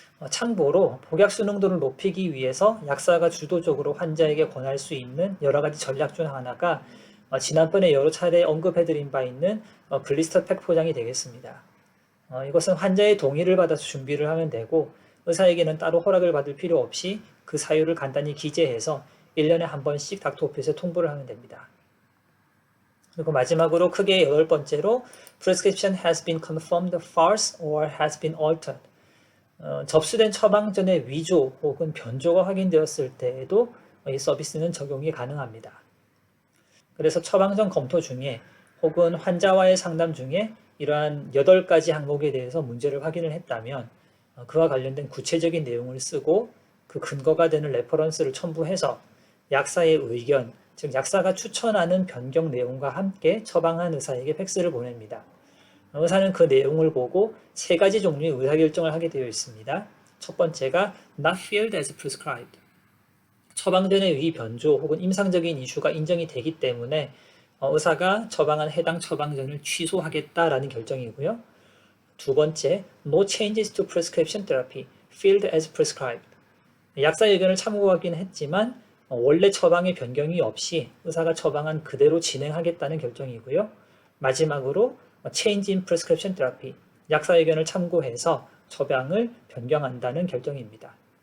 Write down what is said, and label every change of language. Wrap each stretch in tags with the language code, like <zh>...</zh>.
<ko>참고로 복약 순응도를 높이기 위해서 약사가 주도적으로 환자에게 권할 수 있는 여러 가지 전략 중 하나가 지난번에 여러 차례 언급해드린 바 있는 블리스터 팩 포장이 되겠습니다. 이것은 환자의 동의를 받아서 준비를 하면 되고 의사에게는 따로 허락을 받을 필요 없이 그 사유를 간단히 기재해서 1년에 한 번씩 닥터 오피스에 통보를 하면 됩니다. 그리고 마지막으로 크게 8번째로</ko> <en>prescription has been confirmed false or has been altered.</en> <ko>접수된 처방전의 위조 혹은 변조가 확인되었을 때에도 이 서비스는 적용이 가능합니다. 그래서 처방전 검토 중에 혹은 환자와의 상담 중에 이러한 8가지 항목에 대해서 문제를 확인을 했다면 그와 관련된 구체적인 내용을 쓰고 그 근거가 되는 레퍼런스를 첨부해서 약사의 의견, 즉 약사가 추천하는 변경 내용과 함께 처방한 의사에게 팩스를 보냅니다. 의사는 그 내용을 보고 3가지 종류의 의사결정을 하게 되어 있습니다. 첫 번째가</ko> <en>not filled as prescribed.</en> <ko>처방전의 위 변조 혹은 임상적인 이슈가 인정이 되기 때문에 의사가 처방한 해당 처방전을 취소하겠다라는 결정이고요. 두 번째,</ko> <en>no changes to prescription therapy, filled as prescribed.</en> <ko>약사 의견을 참고하긴 했지만 원래 처방의 변경이 없이 의사가 처방한 그대로 진행하겠다는 결정이고요. 마지막으로</ko> <en>change in prescription therapy,</en> <ko>약사 의견을 참고해서 처방을 변경한다는 결정입니다.</ko>